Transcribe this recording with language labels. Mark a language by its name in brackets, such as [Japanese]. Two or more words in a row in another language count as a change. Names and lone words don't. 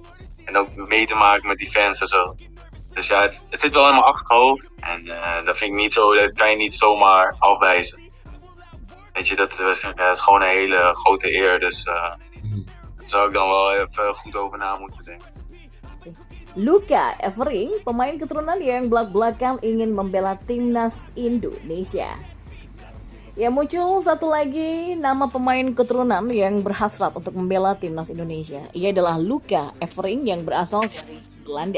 [Dutch] En ook mee te maken met die fans en zo. Dus ja, het zit wel in mijn achterhoofd en dat vind ik niet zo, dat kan je niet zomaar afwijzen. Weet je, dat is gewoon een hele grote eer, dus daar zou ik dan wel even goed over na moeten denken. [Indonesian] Luka Evering, pemain keturunan yang belak-belakan ingin membela timnas Indonesia. Ya, muncul satu lagi nama pemain keturunan yang berhasrat untuk membela timnas Indonesia. Ia adalah Luka Evering yang berasal dari Belanda.